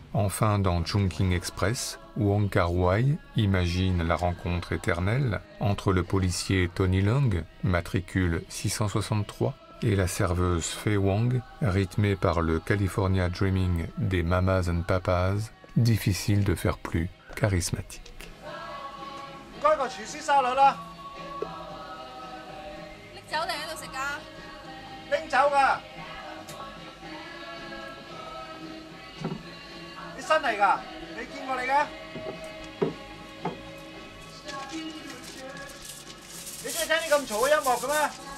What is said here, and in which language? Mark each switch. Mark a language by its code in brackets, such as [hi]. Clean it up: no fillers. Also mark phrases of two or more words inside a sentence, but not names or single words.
[fr] Enfin, dans Chungking Express, Wong Kar-wai imagine la rencontre éternelle entre le policier Tony Leung, matricule 663, et la serveuse Fei Wong, rythmée par le California Dreaming des Mamas and Papas, difficile de faire plus charismatique. [yue] 唔該個廚師沙律啦，拎走定喺度食㗎？拎走㗎。你新嚟㗎？未見過你嘅？你中意聽啲咁嘈嘅音樂嘅咩？